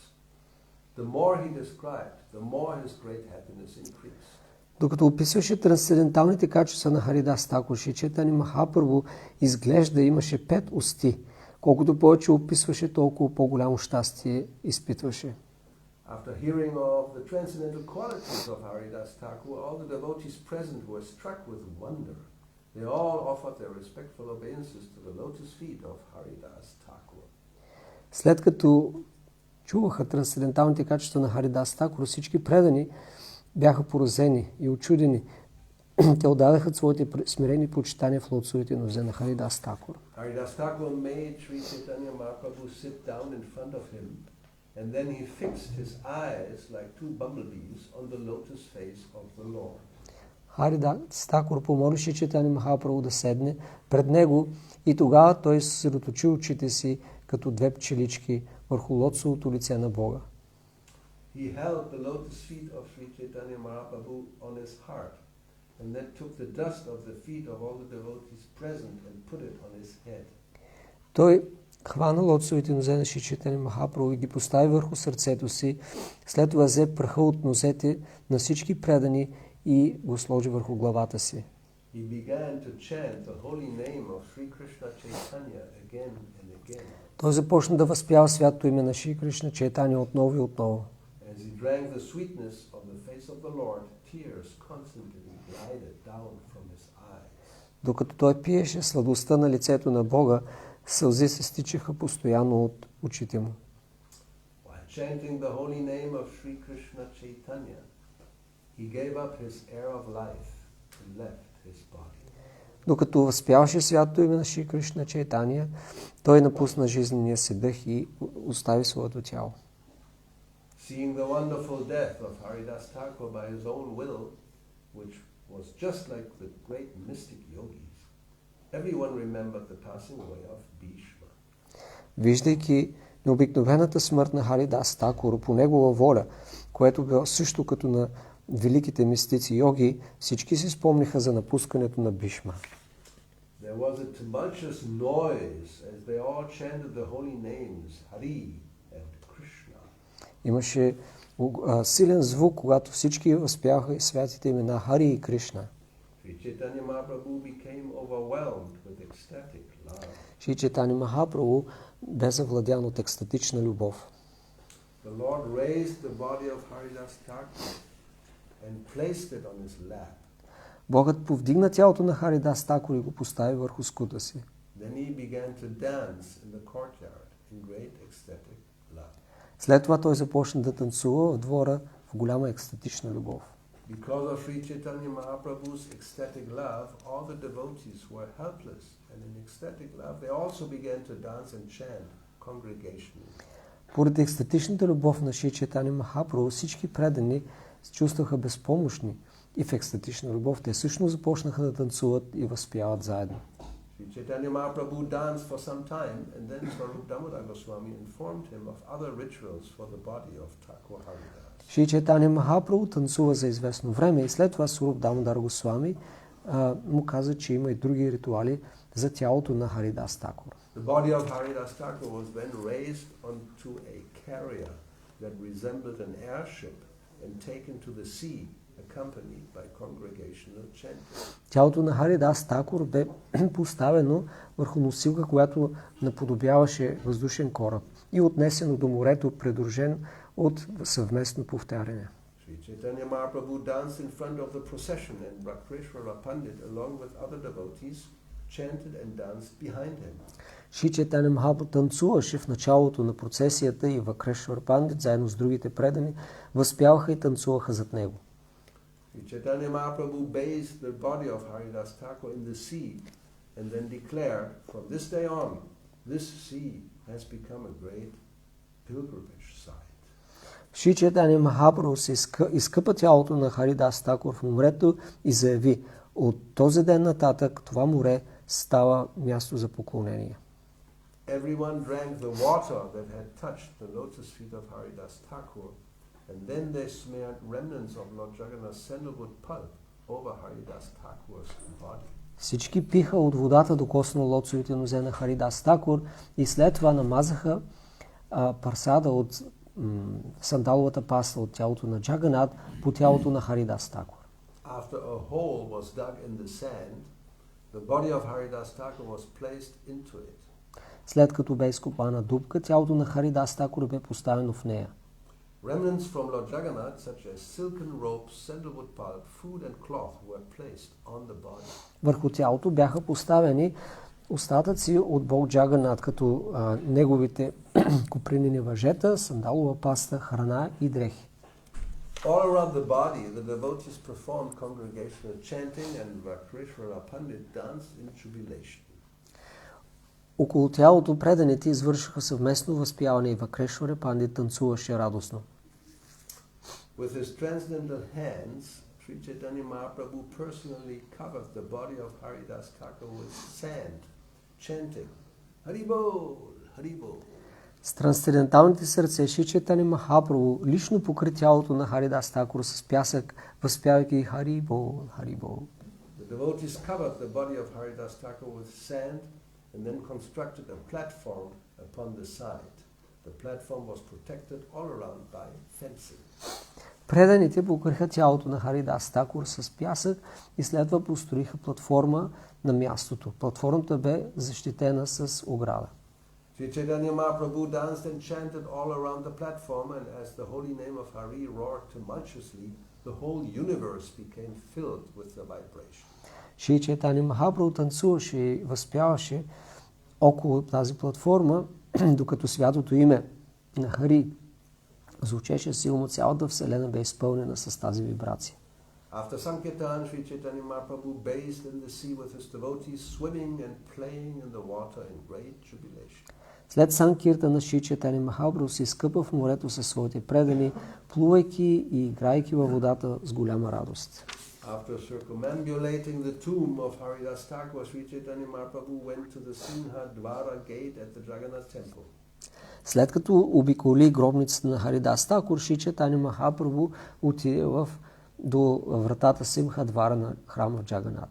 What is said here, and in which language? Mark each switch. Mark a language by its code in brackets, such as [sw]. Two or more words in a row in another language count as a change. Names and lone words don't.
[en] The more he described, the more his great happiness increased. [bg] Докато описваше трансценденталните качества на Харидас Такур, Шри Чайтаня Махапрабху изглежда имаше 5 усти. Колкото повече описваше, толкова по-голямо щастие изпитваше. [en] After hearing of the transcendental qualities of Haridas Thakur, all the devotees present were struck with wonder. They all offered their respectful obeisances to the lotus feet of Haridas Thakur. [bg] След като чуваха трансценденталните качества на Харидас Такур, всички предани бяха поразени и учудени. Те отдадаха своите смирени почитания в лотосовите нозе на Харидас Такур. [en] Haridas Thakur made Sri Chaitanya Mahaprabhu sit down in front of him, and then he fixed his eyes like 2 bumblebees on the lotus face of the Lord. [bg] Харидас Такур помоли Шри Чайтаня Махапрабху да седне пред него и тогава той съсредоточи очите си като 2 пчелички върху лотосовото лице на Бога. [en] He held the lotus feet of Sri Chaitanya Mahaprabhu on his heart, and then took the dust of the feet of all the devotees present and put it on his head. [bg] Той хвана лотосовите нозе на Шри Чайтаня Махапрабху и ги постави върху сърцето си. След това взе праха от нозете на всички предани и го сложи върху главата си. [en] He began to chant the holy name of Sri Krishna Chaitanya again and again. [bg] Той започна да възпява святото име на Шри Кришна Чайтаня отново и отново. [en] As he drank the sweetness of the face of the Lord, tears constantly glided down from his eyes. [bg] Докато той пиеше сладостта на лицето на Бога, сълзи се стичаха постоянно от очите му. [en] While chanting the holy name of Sri Krishna Chaitanya, he gave up his air of life and left his body. [bg] Докато възпяваше святото име на Шри Кришна Чайтаня, той напусна жизнения си дъх и остави своето тяло. [en] Seeing the wonderful death of Haridas Thakur by his own will, which was just like the great mystic yogis, everyone remembered the passing away of Bhishma. [bg] Виждайки необикновената смърт на Харидас Такур по негова воля, което било също като на великите мистици йоги, всички си спомниха за напускането на Бхишма. [en] There was a tumultuous noise as they all chanted the holy names, Hari and Krishna. [bg] Имаше силен звук, когато всички възпяваха святите имена Хари и Кришна. [en] Sri Chaitanya Mahaprabhu became overwhelmed with ecstatic love. [bg] Шри Чайтания Махапрабху бе завладян от екстатична любов. [en] The Lord raised the body of Haridas Thakur and placed it on his lap. [bg] Богът повдигна тялото на Харидас Такур и го постави върху скута си. [en] Then he began to dance in the courtyard in great ecstatic love. [bg] След това той започна да танцува в двора в голяма екстатична любов. [en] Because of Sri Chaitanya Mahaprabhu's ecstatic love, all the devotees were helpless, and in ecstatic love they also began to dance and chant congregationally. [bg] Поради екстатичната любов на Шри Чайтания Махапрабху всички предани се чувстваха безпомощни и в екстатична любов те също започнаха да танцуват и възпяват заедно. [en] Sri Chaitanya Mahaprabhu danced for some time, and then Swarup Damodar Goswami informed him of other rituals for the body of Thakur Haridas. [bg] Шри Чайтания Махапрабху танцува за известно време и след това Сwarup Damodar Goswami му каза, че има и други ритуали за тялото на Харидас Такур. [en] The body of Haridas Thakur was then raised onto a carrier that resembled an airship and taken to the sea, accompanied by congregational chanting. [bg] Тялото на Харидас Такур бе поставено върху носилка, която наподобяваше въздушен кораб и отнесено до морето, придружен от съвместно повтаряне. [en] Sri Chaitanya Mahaprabhu danced in front of the procession, and Bhakti Pandit, along with other devotees, chanted and danced behind him. [bg] Шри Чайтания Махапрабху танцуваше в началото на процесията и Вакрешвар Пандит, заедно с другите предани, възпяваха и танцуваха зад него. [en] Sri Chaitanya Mahaprabhu bathed the body of Haridas Thakur in the sea and then declared, from this day on, this sea has become a great pilgrimage site. [bg] Шри Чайтания Махапрабху се изкъпа тялото на Харидас Такур в морето и заяви, от този ден нататък това море става място за поклонение. [en] Everyone drank the water that had touched the lotus feet of Haridas Thakur, and then they smeared remnants of Lord Jagannath's sandalwood pulp over Haridas Thakur's body. [bg] Всички пиха от водата, докоснало лотосовите нозе на Харидас Такур и след това намазаха парсада от сандаловата паста от тялото на Джаганат по тялото на Харидас Такур. [en] After a hole was dug in the sand, the body of Haridas Thakur was placed into it. [bg] След като бе изкопана дупка, тялото на Харидас Такур бе поставено в нея. [en] Remnants from Lord Jagannath, such as silken ropes, sandalwood pulp, food and cloth, were placed on the body. [bg] Върху тялото бяха поставени остатъци от Бог Джаганат, като неговите копринени въжета, сандалова паста, храна и дрехи. [en] All around the body, the devotees performed congregational chanting, and Vakrishvara Pandit danced in jubilation. [bg] Около тялото преданите извършиха съвместно възпяване и Вакрешвара Пандит танцуваше радостно. [en] With his transcendental hands, Sri Chaitanya Mahaprabhu personally covered the body of Haridas Thakur with sand, chanting, Haribol, Haribol. [bg] С трансценденталните сърце Шри Чайтания Махапрабху лично покри тялото на Харидас Такур с пясък, възпявайки Харибол, Харибол. [en] The devotees covered the body of Haridas Thakur with sand and then constructed a platform upon the side. The platform was protected all around by fencing. [bg] Преданите покриха тялото на Харидас Такур с пясък и след това построиха платформа на мястото. Платформата бе защитена с ограда. [en] Sri Chaitanya Mahaprabhu danced and chanted all around the platform, and as the holy name of Hari roared tumultuously, the whole universe became filled with the vibration. [bg] Шри Чайтания Махапрабху танцуваше и възпяваше около тази платформа, докато святото име на Хари звучеше силно, цялата вселена бе изпълнена с тази вибрация. [en] After Sankirtan, Sri Chaitanya Mahaprabhu bathed in the sea with his devotees, swimming and playing in the water in great jubilation. [bg] След Санкиртана Шри Чайтания Махапрабху се изкъпа в морето със своите предани, плувайки и играйки във водата с голяма радост. [en] After circumambulating the tomb of Haridas Thakur, Sri Chaitanya Mahaprabhu went to the Singha Dwara gate at the Jagannath temple. [bg] След като обиколи гробницата на Харидас Такур, Шри Чайтания Махапрабху отиде до вратата Симха Двара на храма в Джаганат.